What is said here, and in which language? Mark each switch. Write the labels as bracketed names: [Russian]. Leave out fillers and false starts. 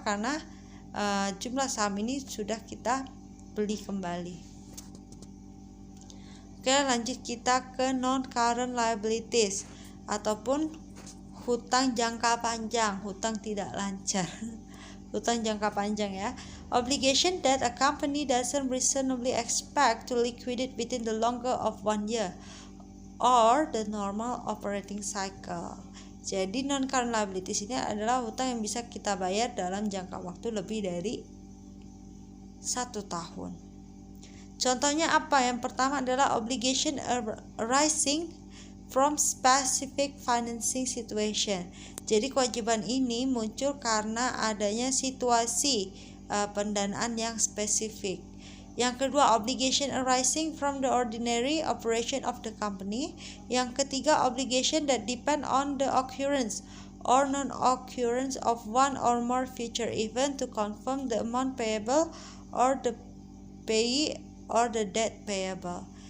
[Indonesian] Karena jumlah saham ini sudah kita beli kembali. Oke, lanjut kita ke non-current liabilities ataupun hutang jangka panjang, hutang tidak lancar. Hutang jangka panjang ya. [English] Obligation that a company doesn't reasonably expect to liquidate within the longer of 1 year or the normal operating cycle. [Indonesian] Jadi non-current liabilities ini adalah hutang yang bisa kita bayar dalam jangka waktu lebih dari 1 tahun. Contohnya apa? Yang pertama adalah [English] obligation arising from specific financing situation. [Indonesian] Jadi kewajiban ini muncul karena adanya situasi pendanaan yang spesifik. Yang kedua, [English] obligation arising from the ordinary operation of the company. [Indonesian] Yang ketiga, [English] obligation that depend on the occurrence or non-occurrence of one or more future event to confirm the amount payable or the payee or the debt payable.